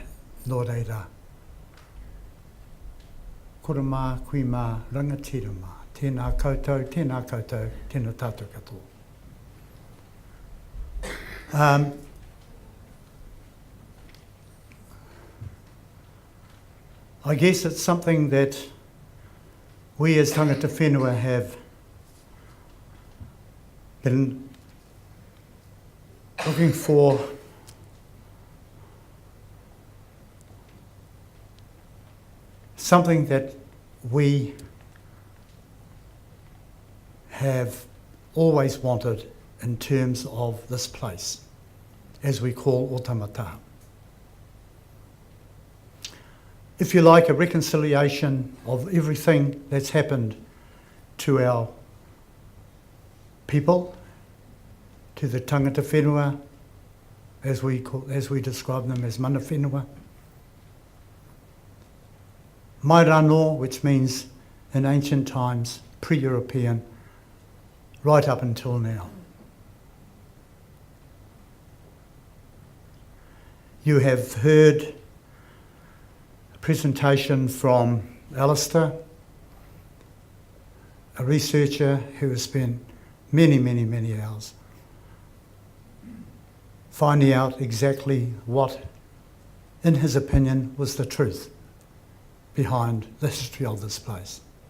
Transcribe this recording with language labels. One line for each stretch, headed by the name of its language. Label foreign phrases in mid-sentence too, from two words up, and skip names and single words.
Māori: Nō reira, kura mā, kui mā, rangatira mā, tēnā koutou, tēnā tātou katoa.
English: I guess it's something that we as
Māori: tangata whenua
English: have been looking for something that we have always wanted in terms of this place, as we call O Tamataha. If you like, a reconciliation of everything that's happened to our people, to the
Māori: tangata whenua,
English: as we describe them as
Māori: mana whenua. Mai rano,
English: which means in ancient times, pre-European, right up until now. You have heard a presentation from Alistair, a researcher who has spent many hours finding out exactly what, in his opinion, was the truth behind the history of this place.